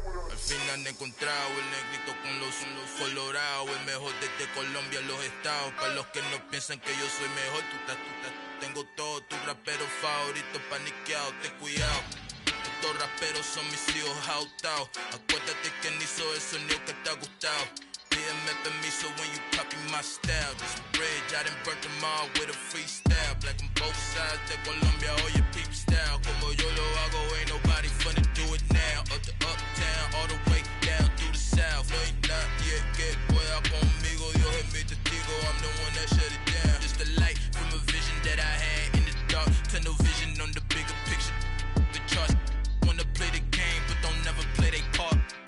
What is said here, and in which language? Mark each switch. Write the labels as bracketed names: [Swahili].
[Spanish] Al fin han encontrado el negrito con los colorados, el mejor desde Colombia, los estados. Para los que no piensan que yo soy mejor, tengo todos tus raperos favoritos paniqueados, ten cuidado. Estos raperos son mis hijos adoptados. Acuérdate que ni hizo el sonido que te ha gustado. Pídeme permiso [English] when you copy my style. This bridge, I done burnt them all with a freestyle. Black on both sides [Spanish] de Colombia, [English] oye peep style. [Spanish] Como yo lo hago, [English] ain't nobody finna do it now. Up to uptown, all the way down through the south. [Spanish] No hay nadie que pueda conmigo, Dios es mi testigo. [English] I'm the one that shut it down. Just a light from a vision that I had in the dark. Tunnel vision on the bigger picture. The charts wanna play the game, but don't never play their part.